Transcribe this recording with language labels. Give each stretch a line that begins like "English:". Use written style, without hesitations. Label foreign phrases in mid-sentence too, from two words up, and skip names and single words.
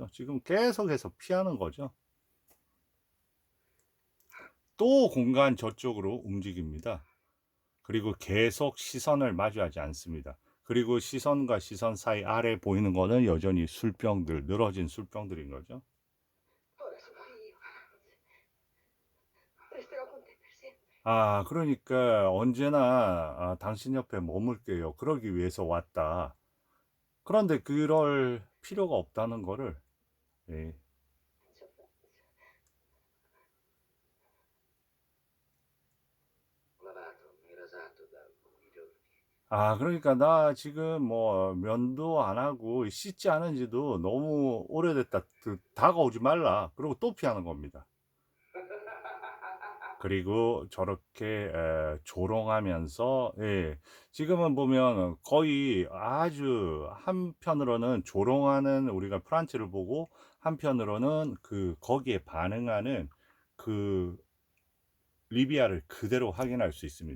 Korean: 지금 계속해서 피하는 거죠. 또 공간 저쪽으로 움직입니다. 그리고 계속 시선을 마주하지 않습니다. 그리고 시선과 시선 사이 아래 보이는 거는 여전히 술병들, 늘어진 술병들인 거죠.
Italian: Ora sono io. Resterò con te per sempre.
Korean: 그러니까 언제나 당신 옆에 머물게요. 그러기 위해서 왔다. 그런데 그럴 필요가 없다는 거를 예.
Italian: Ho lavato e rasato da alcuni giorni.
Korean: 아, 그러니까 나 지금 뭐 면도 안 하고 씻지 않은 지도 너무 오래됐다. 다가오지 말라. 그리고 또 피하는 겁니다. 그리고 저렇게 조롱하면서 예, 지금은 보면 거의 아주 한편으로는 조롱하는 우리가 프란츠를 보고 한편으로는 그 거기에 반응하는 그 리비아를 그대로 확인할 수 있습니다.